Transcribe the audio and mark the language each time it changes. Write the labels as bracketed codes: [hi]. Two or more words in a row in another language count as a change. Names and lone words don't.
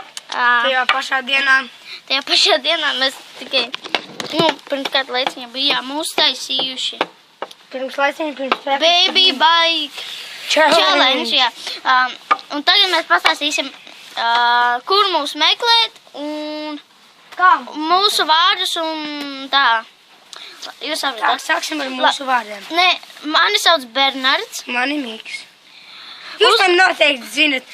[lv] Tajā pašā dienā mēs tikai, pirms kādu laiciņu bijām uztaisījuši. Pirms practice. [en] Baby bike challenge, [lv] jā. Un tagad mēs pastāstīsim, kur mūs meklēt un mūsu vārdus un tā. Jūs saprotat? Sāksim ar mūsu vārdiem. Nē, mani sauc Bernards. Mani Miks. Jūs man noteikti zinat.